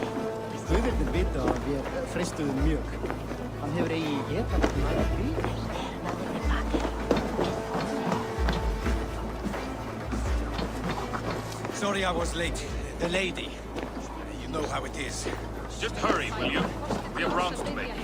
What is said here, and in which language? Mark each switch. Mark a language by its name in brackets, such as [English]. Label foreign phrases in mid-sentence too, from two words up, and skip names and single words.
[Icelandic] Guðirnir vita að við freistuðum mjög. Hann hefur eigi getan að næra gríð. [English] Sorry I was late. The lady. You know how it is. Just hurry, will you? We have rounds to make.